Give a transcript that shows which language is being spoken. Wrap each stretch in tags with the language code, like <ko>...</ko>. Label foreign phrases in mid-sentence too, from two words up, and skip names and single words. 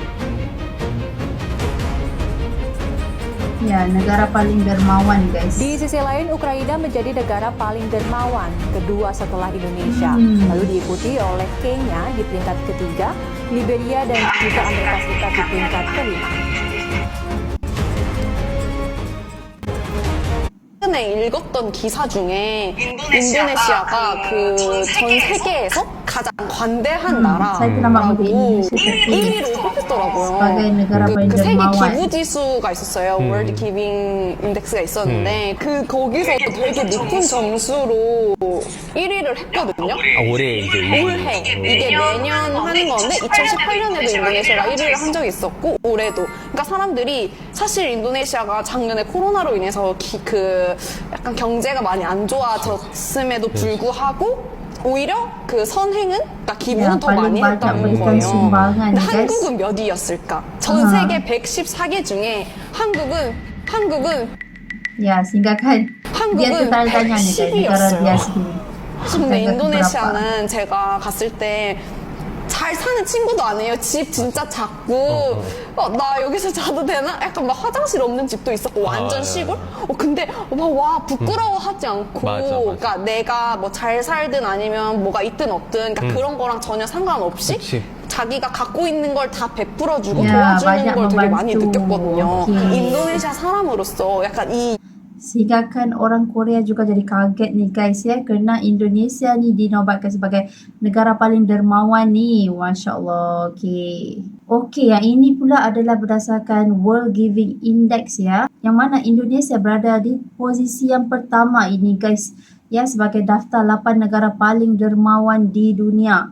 <ms>Ya, negara paling dermawan guys. Di sisi lain, Ukraina menjadi negara paling dermawan, kedua setelah Indonesia. Lalu diikuti oleh Kenya di peringkat ketiga, Liberia dan juga Amerika Serikat di peringkat kelima.</ms> <ko>최근에 읽었던 기사 중에 인도네시아가 그 전 세계에서 가장 관대한</ko> <id>Saya pernah</id> <ko>나라라고</ko> <id>Indonesia terpilih</id> <ko>1위로 뽑혔더라고요.</ko> <id>sebagai negara paling</id> <ko>그 세계</ko> <id>dermawan.</id> <ko>기부 지수가 있었어요. 월드 기빙 인덱스가 있었는데 그 거기서 되게 높은 점수로 1위를 했거든요. 올해 이제 올해 이게 매년 하는 건데 2018년에도 인도네시아가 1위를 한 적이 있었고 올해도 그러니까 사람들이 사실 인도네시아가 작년에 코로나로 인해서 약간 경제가 많이 안 좋아졌음에도 불구하고 오히려 그 선행은 그러니까 기부는 더 많이 했다는 거예요. 근데 한국은 몇 위였을까? 전 세계 114개 중에 한국은</ko> <ms>Ya, sehingga kan dia</ms> <ko>한국은</ko> <ms>tertanya nih guys, negara dia</ms> <ko>110위였어요.</ko> <ms>sendiri.</ms> <ko>근데 인도네시아는 제가 갔을 때 잘 사는 친구도 아니에요. 집 진짜 작고 나 여기서 자도 되나? 약간 막 화장실 없는 집도 있었고 완전 시골? 근데 와 부끄러워하지 않고 맞아. 그러니까 내가 뭐 잘 살든 아니면 뭐가 있든 없든 그러니까 그런 거랑 전혀 상관없이 그치. 자기가 갖고 있는 걸 다 베풀어주고 야, 도와주는 맞아, 걸 되게 많이</ko> <id>membantu.</id> <ko>느꼈거든요. 오케이. 인도네시아 사람으로서 약간 이</ko> <ms>Sehingga kan orang Korea juga jadi kaget nih guys ya, kerana Indonesia nih dinobatkan sebagai negara paling dermawan nih.</ms> <ar>ما شاء الله.</ar> <ms>Okey, yang ini pula adalah berdasarkan World Giving Index ya, yang mana Indonesia berada di posisi yang pertama ini guys ya, sebagai daftar 8 negara paling dermawan di dunia.</ms>